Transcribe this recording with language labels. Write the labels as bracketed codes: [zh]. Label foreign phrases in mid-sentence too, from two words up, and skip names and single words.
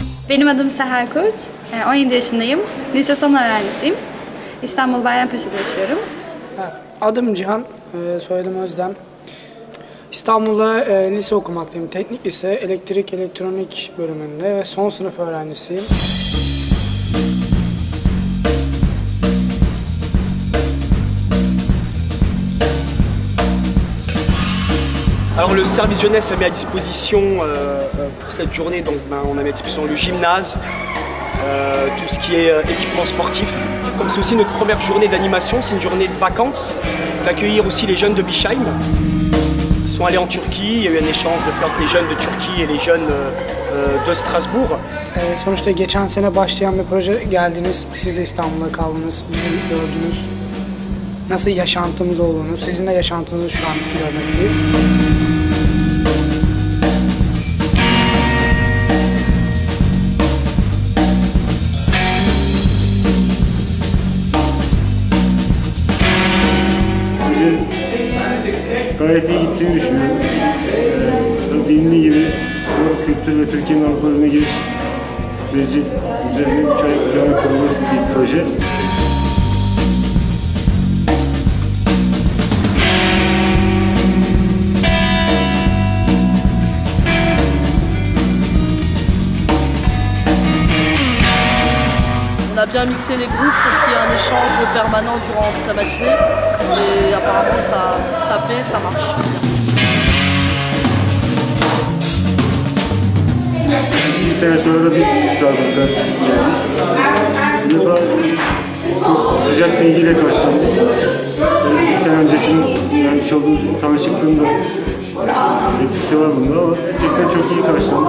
[tr] Benim adım Seher Kurt, 17 yaşındayım, lise son öğrencisiyim. İstanbul Bayrampaşa'da yaşıyorum. Adım Cihan, soyadım Özlem. İstanbul'da lise okumaktayım. Teknik lise, elektrik elektronik bölümünde ve son sınıf öğrencisiyim. [fr] Alors le service jeunesse a mis à disposition pour cette journée, donc on a mis à disposition le gymnase, tout ce qui est équipement sportif. Comme c'est aussi notre première journée d'animation, c'est une journée de vacances, d'accueillir aussi les jeunes de Bischheim. Ils sont allés en Turquie, il y a eu un échange de faire entre les jeunes de Turquie et les jeunes de Strasbourg. [tr] Sonuçta geçen sene başlayan bir proje geldiniz, siz de İstanbul'da kaldınız, bizi gördünüz. Nasıl yaşantımız olduğunu, sizin de yaşantınızı şu an görmekteyiz. Gayet iyi gittiğini düşünüyorum. Bilindiği gibi spor, kültür ve Türkiye'nin Avrupa'ya giriş süreci üzerine 3 ay üzerine kurulu bir proje. [fr] On a bien mixé les groupes pour qu'il y ait un échange permanent durant toute la matinée et apparemment ça plaît, ça marche bien. [tr] Bir sene sonra da biz Strasbourg'a geldik. Bir defa çok sıcak bir ilgiyle karşılandık. Bir sene öncesinin vermiş olduğu tanışıklığın da etkisi var bunda ama gerçekten çok iyi karşılandık.